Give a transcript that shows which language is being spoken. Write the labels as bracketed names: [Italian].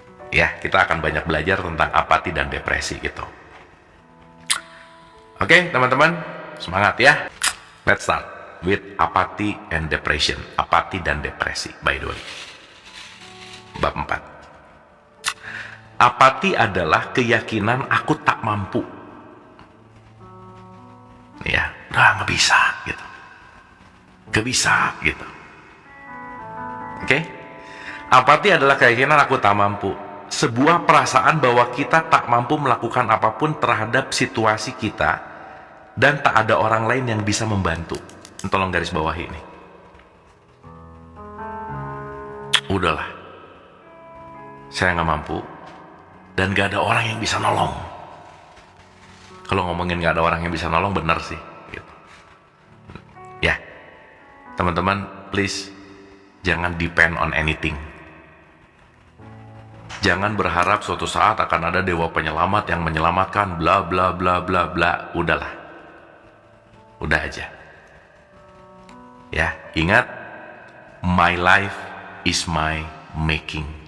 [Indonesian] Ya, kita akan banyak belajar tentang apati dan depresi gitu. Oke teman-teman, semangat ya. [English] Let's start with apathy and depression. [Indonesian] Apati dan depresi, [English] by the way. [Indonesian] Bab 4. Apati adalah keyakinan aku tak mampu. Ya, udah nggak bisa gitu. Nggak bisa gitu. Oke? Apati adalah keyakinan aku tak mampu. Sebuah perasaan bahwa kita tak mampu melakukan apapun terhadap situasi kita dan tak ada orang lain yang bisa membantu. Tolong garis bawah ini. Udahlah, saya nggak mampu dan gak ada orang yang bisa nolong. Kalau ngomongin gak ada orang yang bisa nolong, bener sih gitu. Ya teman-teman, please jangan [English] depend on anything. [Indonesian] Jangan berharap suatu saat akan ada dewa penyelamat yang menyelamatkan bla bla bla bla bla. Udahlah, udah aja ya. [English] Ingat, my life is my making.